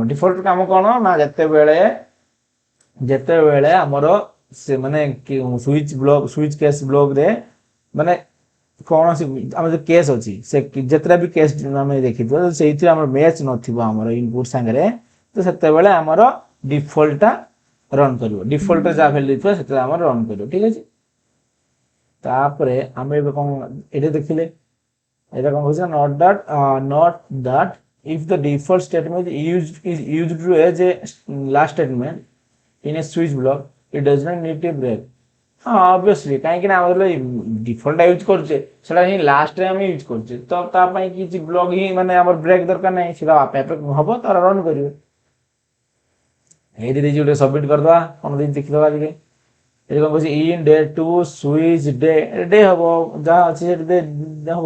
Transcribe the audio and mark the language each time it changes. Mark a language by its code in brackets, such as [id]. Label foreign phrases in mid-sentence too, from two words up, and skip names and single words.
[or] ଡିଫଲ୍ଟର କାମ କ'ଣ ନା ଯେତେବେଳେ ଆମର ସେ ମାନେ [en] switch case [or] ବ୍ଲକରେ ମାନେ କୌଣସି ଆମର ଯେଉଁ କେସ୍ ଅଛି ସେ ଯେତେଟା ବି କେସ୍ ଆମେ ଦେଖିଥିବା ସେଇଥିରେ ଆମର ମ୍ୟାଚ୍ ନଥିବ ଆମର ଇନପୁଟ୍ ସାଙ୍ଗରେ, ତ ସେତେବେଳେ ଆମର ଡିଫଲ୍ଟଟା ରନ୍ କରିବ, ଡିଫଲ୍ଟରେ ଯାହା ଭ୍ୟାଲୁ ଦେଇଥିବ ସେତେବେଳେ ଆମର ରନ୍ କରିବ, ଠିକ୍ ଅଛି। ତାପରେ ଆମେ ଏବେ କ'ଣ ଏଇଟା ଦେଖିଲେ, ଏଇଟା କ'ଣ କହୁଛି ନା [en] not that if the default statement is used to as a last statement in a switch block it does not need a break। [or] ହଁ ଅବଭିୟସଲି, କାହିଁକି ନା ଆମର ଡିଫଲ୍ଟଟା ୟୁଜ୍ କରୁଛେ ସେଟା ହିଁ ଲାଷ୍ଟରେ ଆମେ ୟୁଜ୍ କରୁଛେ, ତ ତା ପାଇଁ କିଛି ବ୍ଲକ୍ ହିଁ ମାନେ ଆମର ବ୍ରେକ୍ ଦରକାର ନାହିଁ, ସେଟା ଆପେ ଆପେ ହବ, ତାର ରନ୍ କରିବେ। ଏଇଠି ଦେଇଛି ଗୋଟେ ସବମିଟ୍ କରିଦେବା, କ'ଣ ଦେଇଛି ଦେଖିଦେବା ଟିକେ। ଏଠି କ'ଣ କହୁଛି ଇନ୍ ଡେ 2 ସୁଇଚ୍ ଡେ ହବ, ଯାହା ଅଛି ସେଠି ହବ।